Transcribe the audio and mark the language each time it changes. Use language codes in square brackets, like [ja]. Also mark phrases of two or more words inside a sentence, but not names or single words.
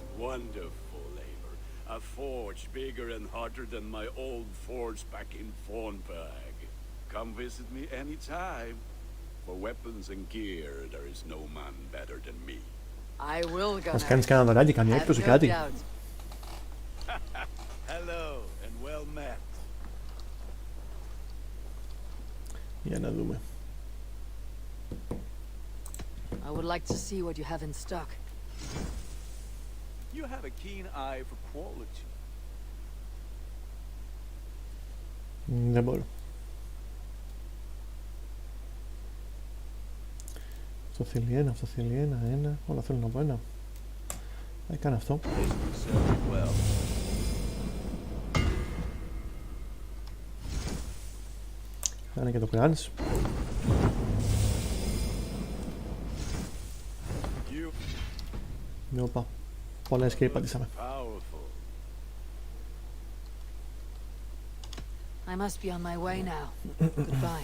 [en] Wonderful, Eivor. A forge bigger and hotter than my old forge back in Fornberg. Come visit me anytime. For weapons and gear, there is no man better than me. I will, [el] Μας [en] Gunnar. [el] κάνεις κανένα δωράκι, κάνει έκπτωση, κάτι. [en] Hello and well met. [el] Για να δούμε. [en] I would like to see what you have in stock. You have a keen eye for quality. [el] Δεν μπορώ. Αυτό θέλει ένα, αυτό θέλει ένα, όλα θέλουν από ένα. Θα κάνω αυτό. Κάνε και το κράνς. Όπα, πολλά escape πατήσαμε. [en] I must be on my way now. Goodbye.